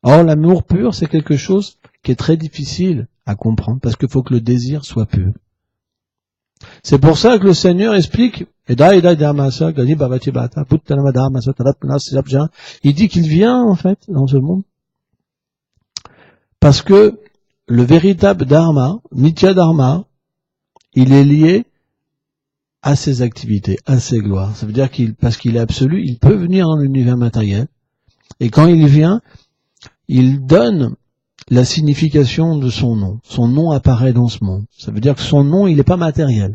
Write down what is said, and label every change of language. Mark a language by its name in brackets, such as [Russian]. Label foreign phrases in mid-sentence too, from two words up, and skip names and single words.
[French] Or, l'amour pur, c'est quelque chose qui est très difficile à comprendre, parce qu'il faut que le désir soit pur. C'est pour ça que le Seigneur explique, il dit qu'il vient, en fait, dans ce monde, parce que le véritable dharma, [Sanskrit] नित्य धर्म, [French] il est lié à ses activités, à ses gloires. Ça veut dire parce qu'il est absolu, il peut venir dans l'univers matériel, et quand il vient, il donne la signification de son nom. Son nom apparaît dans ce monde. Ça veut dire que son nom, il n'est pas matériel.